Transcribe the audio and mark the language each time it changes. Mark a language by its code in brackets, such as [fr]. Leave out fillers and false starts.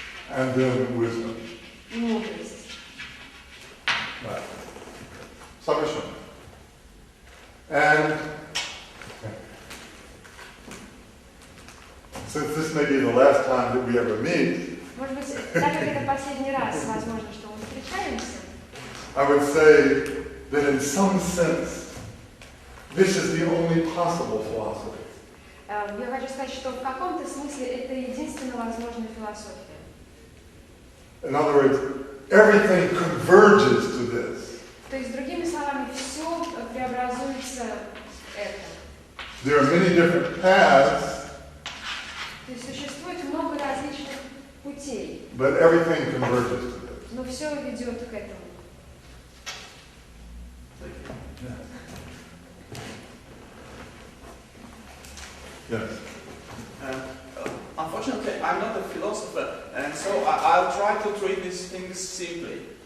[en] and then wisdom. [ru] мудрость. [en] Right. Submission. And since this may be the last time that we ever meet, [ru] Может быть, так как это последний раз, возможно, что мы встречаемся, [en] I would say that in some sense, this is the only possible philosophy. [ru] я хочу сказать, что в каком-то смысле это единственно возможная философия. [en] In other words, everything converges to this. [ru] То есть, другими словами, все преобразуется в это. [en] There are many different paths, [ru] То есть существует много различных путей, [en] but everything converges to this. [ru] но все ведет к этому. [en] Yes. Unfortunately, I'm not a philosopher, and so I'll try to treat these things simply.